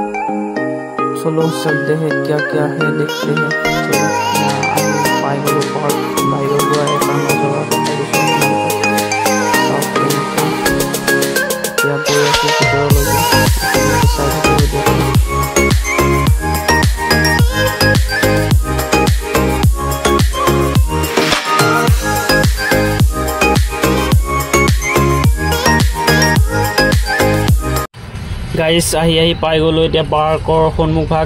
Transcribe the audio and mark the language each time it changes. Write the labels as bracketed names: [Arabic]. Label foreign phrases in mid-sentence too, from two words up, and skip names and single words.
[Hindi] चलो चलते है क्या क्या है देखते हैं। [Assamese] চলো আমি পাই গ'লোঁ পাৰ্ক। বাহিৰৰ পৰা এটা নজৰা দেখাইছোঁ। এতিয়া গৈ আছোঁ ভিতৰলৈকে। চাই থাকিব। গাইজ আহি পাই গ'লোঁ এতিয়া পাৰ্কৰ সন্মুখভাগ।